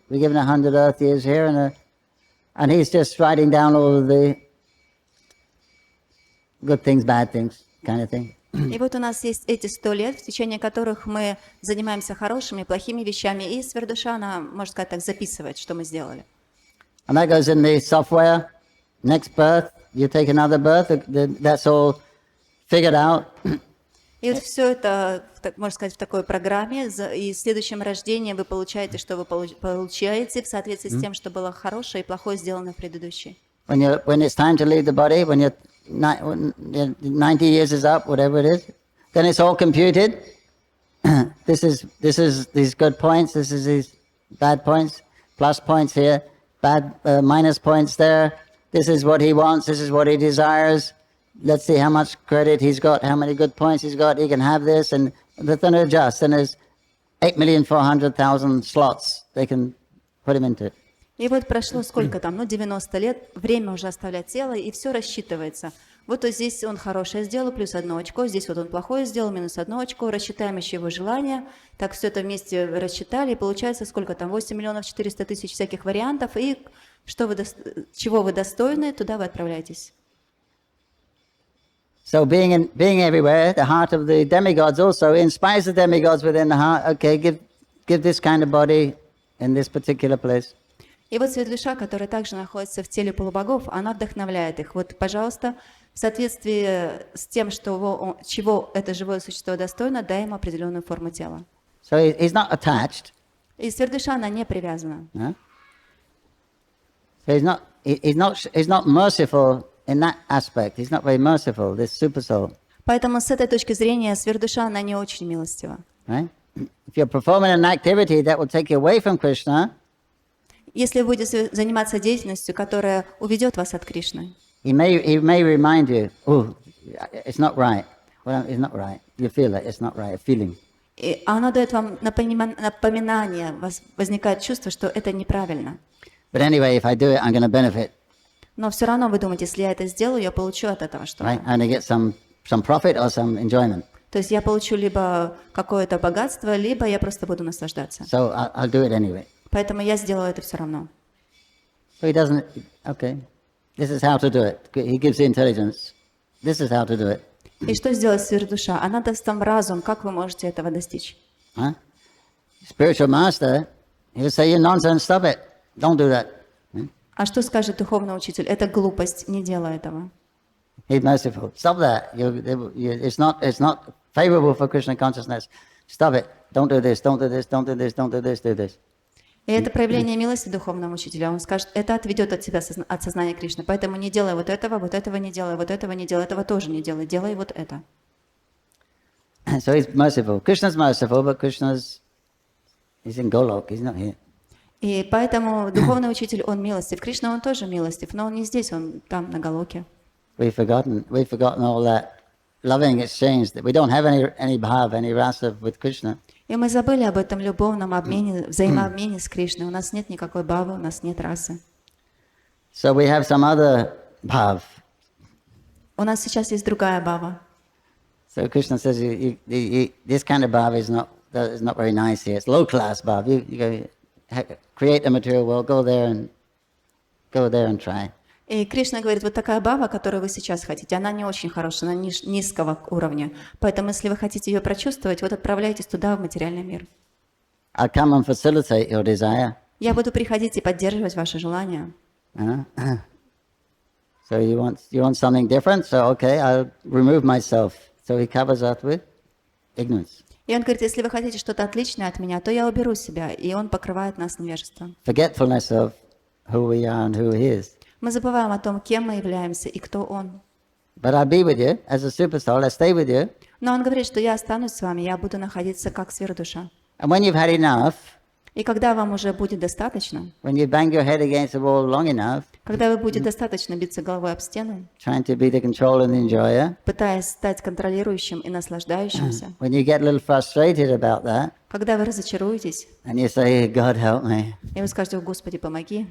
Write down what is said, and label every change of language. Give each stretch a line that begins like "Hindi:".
English: We're given 100 Earth years here, and he's just writing down all of the good things, bad things, kind of thing.
Russian: И вот у нас есть эти 100 лет, в течение которых мы занимаемся хорошими, плохими вещами, и сверхдуша, она, можно сказать так, записывает, что мы сделали.
English: And that goes in the software. Next birth, you take another birth. That's all figured out.
Russian: И вот все это, можно сказать, в такой программе, и в следующем рождении вы получаете, что вы получаете, в соответствии с тем, что было хорошее и плохое сделано в предыдущей.
English: When it's time to leave the body, when 90 years is up, whatever it is, then it's all computed. This is these good points, this is these bad points, plus points here, minus points there. This is what he wants, this is what he desires. Let's see how much credit he's got, how many good points he's got. He can have this, and then adjust. And there's 8,400,000 slots they can put him into.
Russian: И вот прошло сколько там, 90 лет, время уже оставлять тело, и все рассчитывается. Вот здесь он хорошее сделал, плюс 1 очко, здесь вот он плохое сделал, минус 1 очко, рассчитаем еще его желания, так все это вместе рассчитали, и получается сколько там, 8,400,000 всяких вариантов, и чего вы достойны, туда вы отправляетесь.
English: So being everywhere, the heart of the demigods also inspires the demigods within the heart. Okay, give this kind of body in this particular place.
Russian: И вот светлдуша, которая также находится в теле полубогов, она вдохновляет их. Вот, пожалуйста, в соответствии с тем, чего это живое существо достойно, дай ему определенную форму тела.
English: So he's not attached.
Russian: И светлдуша, она не привязана.
English: So he's not merciful in that aspect. He's not very merciful, this super soul.
Russian: Поэтому с этой точки зрения сверхдуша, она не очень милостива.
English: Right? If you're performing an activity that will take you away from Krishna,
Russian: если вы будете заниматься деятельностью, которая уведет вас от Кришны,
English: he may remind you, oh, it's not right. Well, it's not right. You feel it, it's not right, a feeling.
Russian: И оно дает вам напоминание, возникает чувство, что это неправильно.
English: But anyway, if I do it, I'm going to benefit.
Russian: Но все равно вы думаете, если я это сделаю, я получу от этого что-то.
English: Right? I'm going to get some profit or some enjoyment.
Russian: То есть я получу либо какое-то богатство, либо я просто буду наслаждаться.
English: So I'll do it anyway.
Russian: Поэтому я сделаю это все равно.
English: So he doesn't, okay, this is how to do it. He gives the intelligence. This is how to do it.
Russian: И что сделает сверхдуша? Она даст вам разум, как вы можете этого достичь.
English: Huh? Spiritual master, he'll say, you nonsense, stop it. Don't do that.
Russian: А что скажет духовный учитель? Это глупость, не делай этого.
English: He's merciful. Stop that. It's not favorable for Krishna consciousness. Stop it. Don't do this, don't do this, don't do this, don't do this, do this.
Russian: И это проявление милости духовного учителя. Он скажет, это отведет от тебя от сознания Кришны. Поэтому не делай вот этого не делай, вот этого не делай, этого тоже не делай. Делай вот это.
English: So he's merciful. Krishna's merciful, but he's in Golok. He's not here.
Russian: И поэтому духовный учитель, он милостив. Кришна, он тоже милостив, но он не здесь, он там, на Галоке.
English: We've forgotten all that loving exchange. That we don't have any bhav, any rasa with Krishna.
Russian: И мы забыли об этом любовном обмене, взаимообмене с Кришной. У нас нет никакой бхавы, у нас нет расы.
English: So we have some other bhav.
Russian: У нас сейчас есть другая бхава.
English: So Krishna says, this kind of bhav is not very nice here. It's low class bhav. You go create a material world, go there and try.
Russian: И Кришна говорит, вот такая бхава, которую вы сейчас хотите, она не очень хорошая, она низкого уровня. Поэтому, если вы хотите ее прочувствовать, вот отправляйтесь туда, в материальный мир.
English: I'll come and facilitate your desire.
Russian: Я буду приходить и поддерживать ваши желания.
English: So you want something different? So okay, I'll remove myself. So he covers that with ignorance.
Russian: И он говорит, если вы хотите что-то отличное от меня, то я уберу себя, и он покрывает нас невежеством.
English: Forgetfulness of who we are and who he is.
Russian: Мы забываем о том, кем мы являемся и кто он.
English: But I'll be with you as a super soul. I'll stay with you.
Russian: Но он говорит, что я останусь с вами, я буду находиться как сверхдуша.
English: And when you've had enough,
Russian: И когда вам уже будет достаточно,
English: when you bang your head against the wall long enough,
Russian: когда вы будете достаточно биться головой об стену,
English: trying to be the control and the enjoyer,
Russian: пытаясь стать контролирующим и наслаждающимся,
English: when you get a little frustrated about that,
Russian: когда вы разочаруетесь,
English: and you say, God help me,
Russian: и вы скажете, «О, Господи, помоги»,